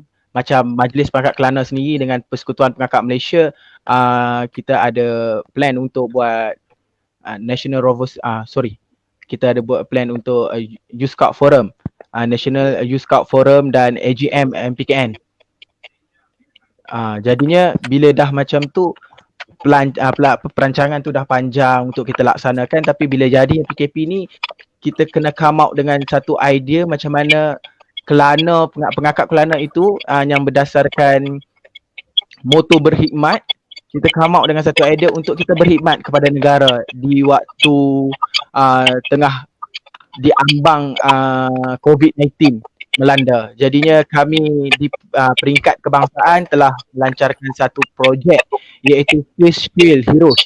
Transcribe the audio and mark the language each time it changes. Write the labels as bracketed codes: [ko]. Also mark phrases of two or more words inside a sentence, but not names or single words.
[ms] Macam Majlis Pengakap Kelana sendiri dengan Persekutuan Pengakap Malaysia, kita ada plan untuk buat kita ada buat plan untuk Youth Scout Forum, National Youth Scout Forum dan AGM MPKN. Jadinya bila dah macam tu perancangan tu dah panjang untuk kita laksanakan, tapi bila jadi PKP ni kita kena [en] come out [ms] dengan satu idea macam mana Kelana, pengakap Kelana itu yang berdasarkan moto berkhidmat. Kita [en] come out [ms] dengan satu idea untuk kita berkhidmat kepada negara di waktu tengah diambang COVID-19 melanda. Jadinya kami di peringkat kebangsaan telah melancarkan satu projek iaitu Face Shield Heroes.